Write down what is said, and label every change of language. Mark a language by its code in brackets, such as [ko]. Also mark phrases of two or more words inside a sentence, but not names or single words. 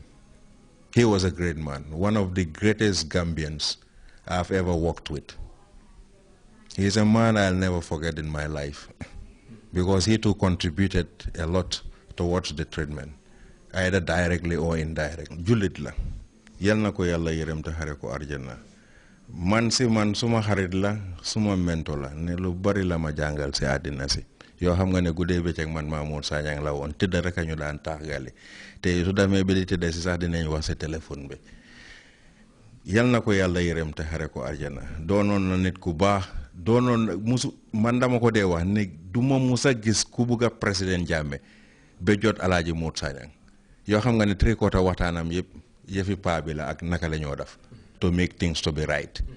[en] He was a great man, one of the greatest Gambians I've ever worked with. He's a man I'll never forget in my life, because he too contributed a lot towards the treatment, either directly or indirectly. [wo] Julit la, yal na ko yalla yerem ta xare ko arjana. Man suma xarit la, suma mentor la, ne lu bari la ma jangal si adina si. Yo xam nga ne guddee bëccëg man Mamour Sagnang la woon tëdd rek ñu daan taagali te su demee bi di tëdd si sax dinañ wax sa téléphone bi. Yal na ko yàlla yërëm te xare ko arjana. Doonoon na nit ku baax, doonoon musu man dama ko dee wax ne du ma musa gis ku bugg a président Jammeh ba jot Alaaji Modu Sanyang. Yoo xam nga ne tricota waxtaanam yëpp yëfi paa bi la ak naka la ñoo def. [en] to make things to be right.